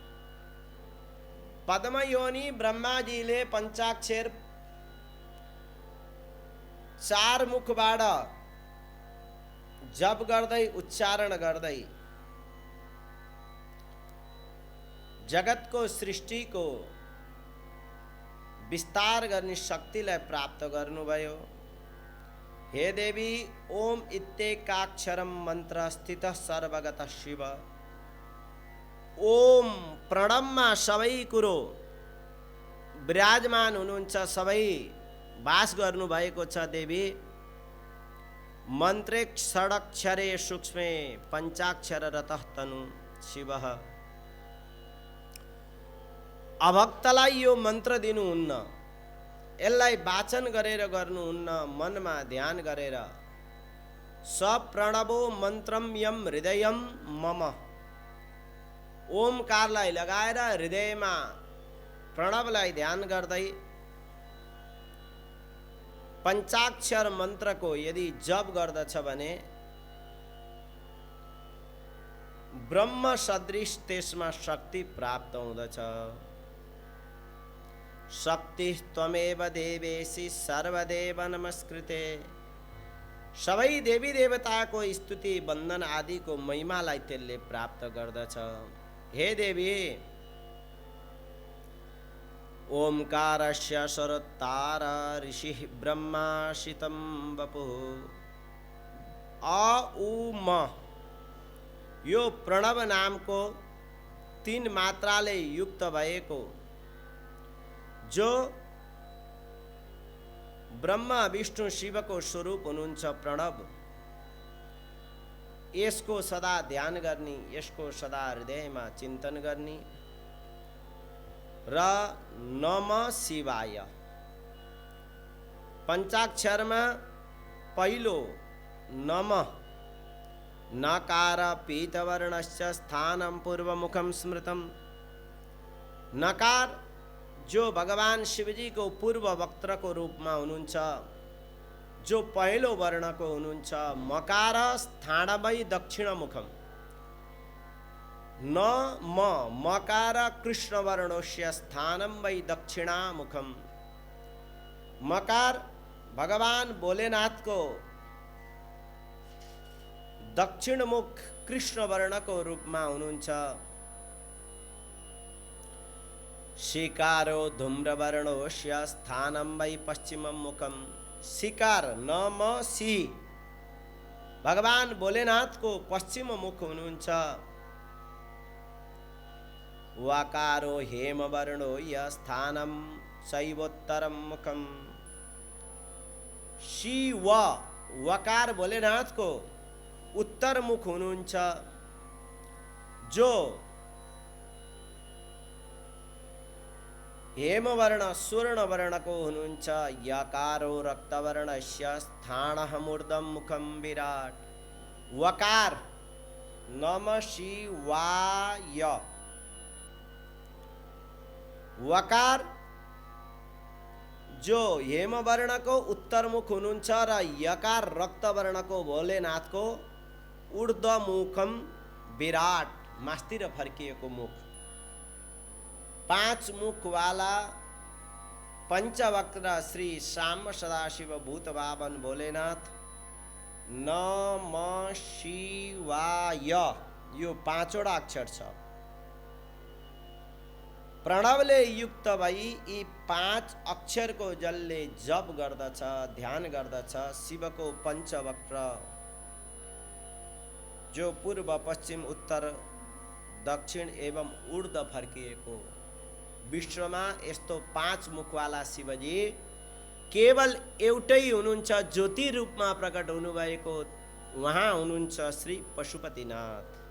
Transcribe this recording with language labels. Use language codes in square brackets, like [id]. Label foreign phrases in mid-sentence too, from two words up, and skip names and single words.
[ne] पद्मयोनि ब्रह्माजीले पञ्चाक्षर 4 मुखबाट जप गर्दै उच्चारण गर्दै जगतको सृष्टिको विस्तार गर्ने शक्तिलाई प्राप्त गर्नुभयो। [sa] हे देवी, ओम इत्येकाक्षरम मन्त्र स्थित सर्वगत शिव। [ne] ओम प्रणवमा सबै कुरो विराजमान हुनुहुन्छ, सबै वास गर्नुभएको छ देवी। [sa] मन्त्रे षडक्षरे सूक्ष्मे पञ्चाक्षर रतः तनु शिवः। [ne] अभक्तलाई यो मन्त्र दिनुहुन्न, यसलाई वाचन गरेर गर्नुहुन्न, मनमा ध्यान गरेर। [sa] सप्रणवो मन्त्रम यम हृदयम मम। [ne] ओमकारलाई लगाएर हृदयमा प्रणवलाई ध्यान गर्दै पञ्चाक्षर मन्त्रको यदि जप गर्दछ भने ब्रह्म सदृश त्यसमा शक्ति प्राप्त हुँदछ। [sa] शक्ति त्वमेव देवेशी सर्वदेव नमस्कृते। [ne] सबै देवी देवताको स्तुति वन्दन आदिको महिमालाई त्यसले प्राप्त गर्दछ। [sa] हे देवी, ओमकारस्य स्वरोत्तार ऋषिः ब्रह्मा शितं वपुः। [ne] अ उ म यो प्रणव नामको 3 मात्राले युक्त भएको जो ब्रह्मा विष्णु शिवको स्वरूप हुनुहुन्छ प्रणव, यसको सदा ध्यान गर्ने, यसको सदा हृदयमा चिन्तन गर्ने र [sa] नमः शिवाय। [ne] पञ्चाक्षरमा पहिलो [sa] नमः, नकार पीतवर्णस्य स्थानं पूर्वमुखं स्मृतं। [ne] नकार जो भगवान शिवजी को पूर्व वक्त्रको रूपमा हुनुहुन्छ, जो पहिलो वर्णको हुनुहुन्छ। [sa] मकार स्थानमै दक्षिणमुखम। न म मकार कृष्ण वर्णस्य स्थानं वै दक्षिणामुखम। [ne] मकार भगवान भोलेनाथको दक्षिणमुख कृष्ण वर्णको रूपमा हुनुहुन्छ। [sa] शिकारो धूम्रवर्णोस्य स्थानं वै पश्चिममुखम। [ne] शिकार नम सी भगवान भोलेनाथको पश्चिम मुख हुनुहुन्छ। [sa] वाकारो हेमवर्णो य स्थानं शैवोत्तरम मुखम। [ne] शिव वकार भोलेनाथको उत्तर मुख हुनुहुन्छ, जो हेमवर्ण स्वर्ण वर्णको हुनुहुन्छ। [sa] यकारो रक्तवर्णस्य स्थानः मूर्धं मुखं विराट। वकार नमः शिवाय। [ne] वकार जो हेमवर्णको उत्तर मुख हुनुहुन्छ र यकार रक्तवर्णको भोलेनाथको [sa] ऊर्ध्व मुखम विराट, [ne] मास्तिर फर्किएको मुख। 5 मुख वाला पंचवक्त्र श्री श्याम सदाशिव भूत बाबन भोलेनाथ [sa] नमः शिवाय [ne] यो 5वटा अक्षर छ। प्रणवले युक्त भई यी 5 अक्षरको जसले जप गर्दछ, ध्यान गर्दछ, शिवको पंचवक्त्र जो पूर्व पश्चिम उत्तर दक्षिण एवं ऊर्ध्व फर्किएको, विश्वमा यस्तो 5 मुखवाला शिवजी केवल एउटै हुनुहुन्छ, ज्योति रूपमा प्रकट हुनुभएको उहाँ हुनुहुन्छ श्री पशुपतिनाथ।